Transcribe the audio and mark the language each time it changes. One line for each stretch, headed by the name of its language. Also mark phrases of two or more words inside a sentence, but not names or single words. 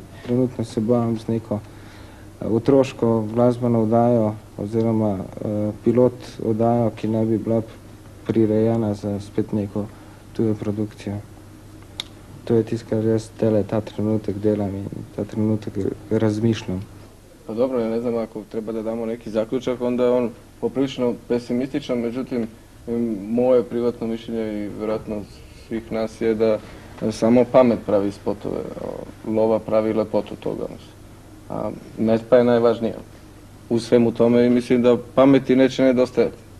Slovenian: Trenutno se bavim z neko otroško glasbeno oddajo oziroma pilot oddajo, ki naj bi bila prirejena za spet neko tujo produkcijo. To je tisto, kar jaz ta trenutek delam in ta trenutek razmišljam.
Croatian: Pa dobro, ne znam, ako treba da damo neki zaključak, onda je on poprilično pesimističan, međutim, moje privatno mišljenje i vjerojatno svih nas je da samo pamet pravi spotove, lova pravi lepotu toga. A pa je najvažnija u svemu tome i mislim da pameti neće nedostajati.